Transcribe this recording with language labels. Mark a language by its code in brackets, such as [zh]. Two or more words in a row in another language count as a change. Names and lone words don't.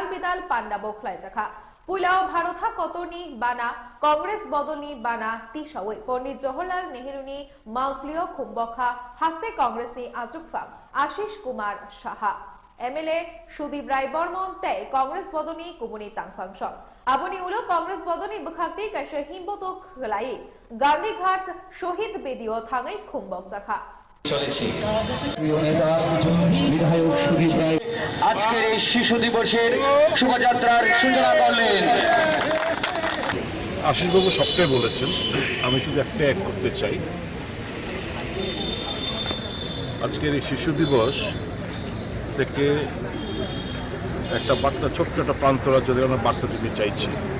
[trp] बिदाल पांडा बोखलाई जाखा पुलाव भारता कतरनी बाना कांग्रेस बदलनी बाना तिसावे पंडित जवाहरलाल नेहरूनी माउफ्लियो खुम्बखा हास्ते कांग्रेस नि आजुकफा आशीष कुमार साहा एमएलए सुदीप राय बर्मन ते कांग्रेस बदलनी कुमुनी तांगफांगसम आबनी उलो कांग्रेस बदलनी बखाक्ति कैसे हिम्बतो खलाई गांधीघाट शहीद बेदियो थांगाई खुम्बक जाखा [bn] চলেছে প্রিয় নেতা বিধায়ক সুদীপ রায় আজকের এই শিশু দিবসের শোভাযাত্রার সূচনা করলেন। আশিসবাবু সবটাই বলেছেন, আমি শুধু একটা অ্যাড করতে চাই। আজকের এই শিশু দিবস থেকে একটা বার্তা, ছোট্ট একটা প্রান্তরা যদি আমরা বার্তা দিতে চাইছি।